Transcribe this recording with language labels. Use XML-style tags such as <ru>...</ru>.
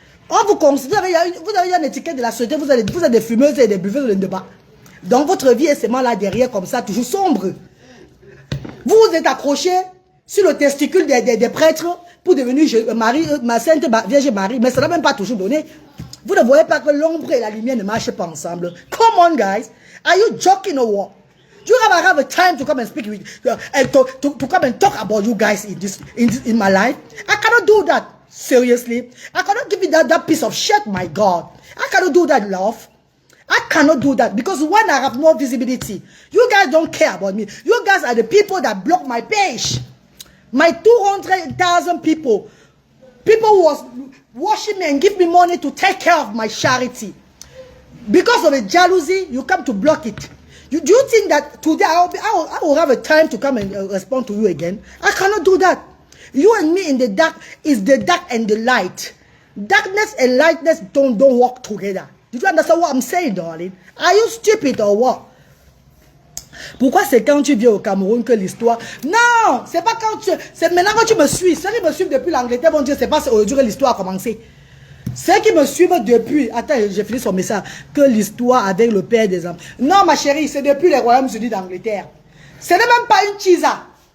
<fr>On vous considère, vous avez une étiquette de la société, vous êtes des fumeuses et des buveuses de débat. Donc votre vie est seulement là derrière comme ça, toujours sombre. Vous vous êtes accroché sur le testicule des prêtres pour devenir ma sainte Vierge Marie, mais ça n'a même pas toujours donné. Vous ne voyez pas que l'ombre et la lumière ne marchent pas ensemble.</fr> <en>Come on guys, are you joking or what? Do you ever have a time to come and speak with and to come and talk about you guys in my life? I cannot do that. Seriously, I cannot give you that piece of shit. My God, I cannot do that, love. I cannot do that because when I have no visibility, you guys don't care about me. You guys are the people that block my page. My 200,000 people who was watching me and give me money to take care of my charity. Because of the jealousy, you come to block it. Do you think that today I will have a time to come and respond to you again? I cannot do that. You and me in the dark is the dark and the light. Darkness and lightness don't work together. Did you understand what I'm saying, darling? Are you stupid or what?</en> <fr>Pourquoi c'est quand tu viens au Cameroun que l'histoire... Non, c'est pas quand tu... C'est maintenant que tu me suis. Ceux qui me suivent depuis l'Angleterre vont dire c'est pas aujourd'hui que l'histoire a commencé. Ceux qui me suivent depuis... Attends, j'ai fini son message. Que l'histoire avec le père des hommes. Non, ma chérie, c'est depuis les Royaumes-Unis d'Angleterre. Ce n'est même pas une chisa.</fr>